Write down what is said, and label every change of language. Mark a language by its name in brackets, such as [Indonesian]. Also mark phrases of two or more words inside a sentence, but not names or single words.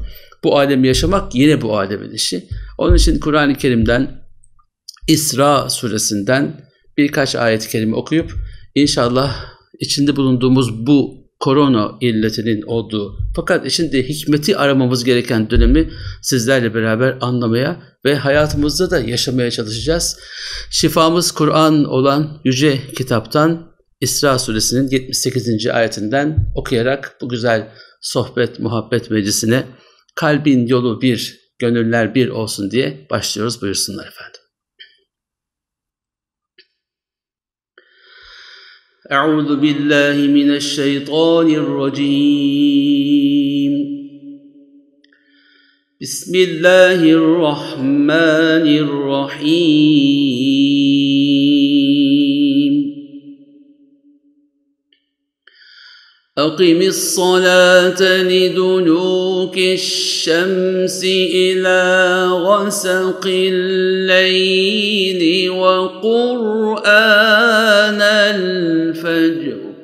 [Turkish] Bu alemi yaşamak yine bu alemin işi. Onun için Kur'an-ı Kerim'den, İsra suresinden birkaç ayet-i kerime okuyup inşallah içinde bulunduğumuz bu korona illetinin olduğu fakat içinde hikmeti aramamız gereken dönemi sizlerle beraber anlamaya ve hayatımızda da yaşamaya çalışacağız. Şifamız Kur'an olan yüce kitaptan İsra suresinin 78. ayetinden okuyarak bu güzel sohbet, muhabbet meclisine kalbin yolu bir, gönüller bir olsun diye başlıyoruz. Buyursunlar efendim. [Arabic] أعوذ بالله من الشيطان الرجيم بسم الله الرحمن الرحيم أقم الصلاة لدلوك الشمس إلى غسق الليل وقرآن الفجر